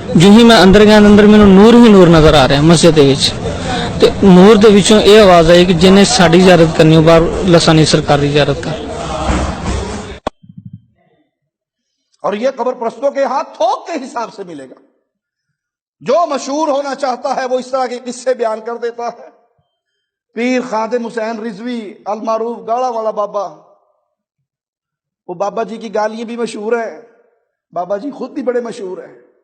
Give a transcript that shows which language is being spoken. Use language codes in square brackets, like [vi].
[pa] جو ہی میں اندر گیا اندر مینوں نور ہی نور نظر آ رہا ہے مسجد دے وچ. تے نور دے وچوں اے آواز آئی کہ جنہیں ساڈی زیارت کرنی ہو باہر لسانی سرکار دی زیارت کر. [ur] اور یہ قبر پرستوں کے ہاتھ تھوک کے حساب سے ملے گا. جو مشہور ہونا چاہتا ہے وہ اس طرح کے قصے بیان کر دیتا ہے. پیر خادم حسین رضوی المعروف گاڑا والا بابا، وہ بابا جی کی گالیاں بھی مشہور ہیں، بابا جی خود بھی بڑے مشہور ہیں.